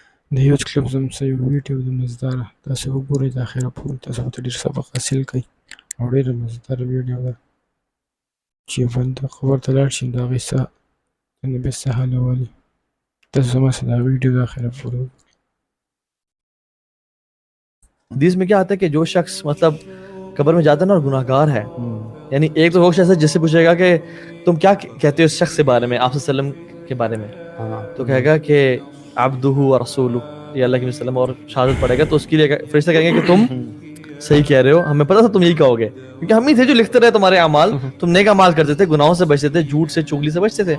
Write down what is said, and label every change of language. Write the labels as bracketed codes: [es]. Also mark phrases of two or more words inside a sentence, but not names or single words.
[ps] د یو کلب زم سه یو ویډیو د مزداره تاسې وګورئ د اخره پورې تاسو به ډېر سبق حاصل کړئ او ډېره مزداره ویډیو ده چې یو بنده قبر ته لاړ شي د هغې څه د نبي څه حالولي تاسو زما سره دا ویډیو د اخره پورې وګورئ. [ur] حدیث میں کیا آتا ہے کہ جو شخص مطلب قبر میں جاتا ہے نا اور گناہگار ہے، یعنی ایک تو وہ شخص ہے جس سے پوچھے گا کہ تم کیا کہتے ہو اس شخص کے بارے میں، آپ [ar] صلی اللہ علیہ وسلم [ur] کے بارے میں، تو کہے گا کہ [ar] عبدہ و رسولہ، [ur] یہ اللہ کے وسلم، اور شہادت پڑھے گا تو اس کے لیے فرشتے کہیں گے کہ تم صحیح کہہ رہے ہو، ہمیں پتا تھا تم یہی کہو گے، کیونکہ ہم ہی تھے جو لکھتے رہے تمہارے اعمال، تم نیک اعمال کرتے تھے، گناہوں سے بچتے تھے، جھوٹ سے چغلی سے بچتے تھے.